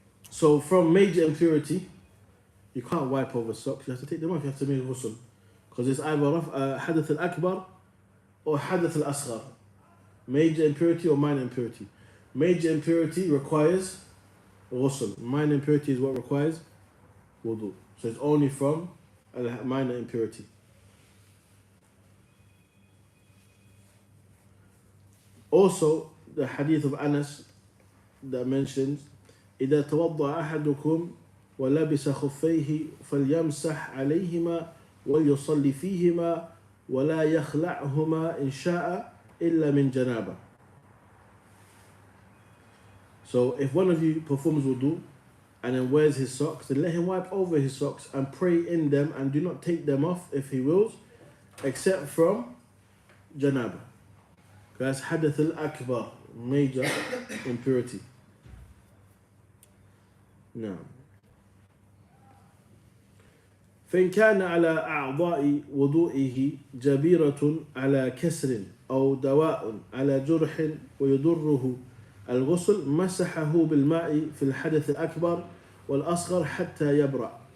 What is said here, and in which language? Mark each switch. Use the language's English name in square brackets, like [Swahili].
[English] So from major impurity, you can't wipe over socks. You have to take them off. You have to make ghusl, because it's either hadath al-akbar or hadath al-asghar. Major impurity or minor impurity. Major impurity requires ghusl. Minor impurity is what requires wudu. So it's only from minor impurity. Also, the hadith of Anas that mentions [Arabic] إذا توضأ أحدكم ولبس خفيه فليمسح عليهما وليصلي فيهما ولا يخلعهما إن شاء إلا من جنابة. [English] So if one of you performs wudu and then wears his socks, then let him wipe over his socks and pray in them and do not take them off if he wills, except from janaba. That's hadath al-akbar, major impurity. [Arabic] Now, فإن كان على أعضاء وضوئه جبيرة على كسر أو دواء على جرح ويضره الغسل مسحه بالماء في الحدث الأكبر والأصغر حتى يبرأ.